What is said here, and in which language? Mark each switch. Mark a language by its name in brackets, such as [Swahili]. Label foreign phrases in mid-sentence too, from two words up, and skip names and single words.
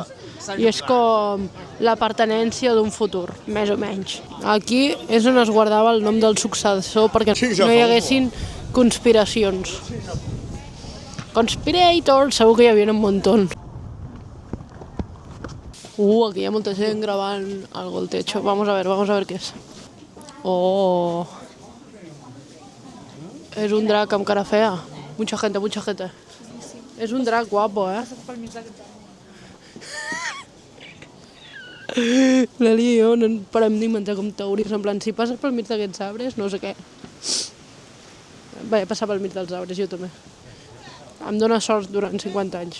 [Catalan] I és com la pertinença d'un futur, més o menys. Aquí és on es guardava el nom del successor perquè no hi haguessin conspiracions. Conspirators, segur que hi havia un muntó. Aquí hi ha molta gent gravant [Spanish] algo al techo. Vamos a ver qué es. [Catalan] Oh. És un drac amb cara fea. [Spanish] Mucha gente. [Catalan] És un drac guapo, L'Eli i jo no parem d'inventar com teories, en plan, si passes pel mig d'aquests arbres, no sé què. Vaig passar pel mig dels arbres, jo també. Em dóna sort durant 50 anys.